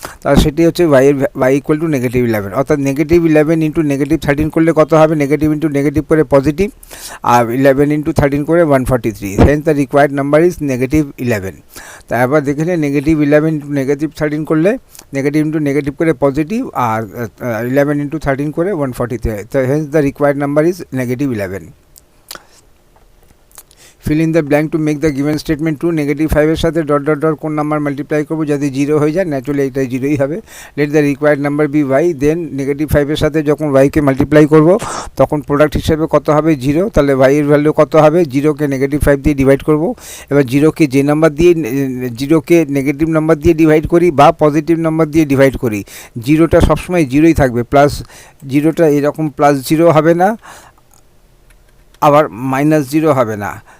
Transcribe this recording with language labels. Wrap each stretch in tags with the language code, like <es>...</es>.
<bn>তার সেটি হচ্ছে y ইকুয়াল টু -11, অর্থাৎ -11 × -13 করলে কত হবে, নেগেটিভ ইন্টু নেগেটিভ করে পজিটিভ, আর 11 × 13 করে 143।</bn> <en>Hence the required number is -11।</en> <bn>তারপর দেখে নিন, -11 × -13 করলে নেগেটিভ ইন্টু নেগেটিভ করে পজিটিভ, আর 11 × 13 করে 143।</bn> <en>তো hence the required number is -11। Fill in the blank to make the given statement true.</en> <bn>-5 এর সাথে ... কোন নাম্বার মাল্টিপ্লাই করবো যাতে 0 হয়ে যায়, ন্যাচুরালি এটা 0ই হবে।</bn> <en>Let the required number be Y.</en> <bn>দেন -5 এর সাথে যখন ওয়াইকে মাল্টিপ্লাই করব তখন প্রোডাক্ট হিসেবে কত হবে, 0। তাহলে ওয়াইয়ের ভ্যালু কত হবে, 0কে -5 দিয়ে ডিভাইড করব। এবার 0কে যে নাম্বার দিয়ে 0কে নেগেটিভ নাম্বার দিয়ে ডিভাইড করি বা পজিটিভ নাম্বার দিয়ে ডিভাইড করি, 0টা সবসময় 0ই থাকবে, প্লাস 0টা এরকম +0 হবে না, আবার -0 হবে না।</bn>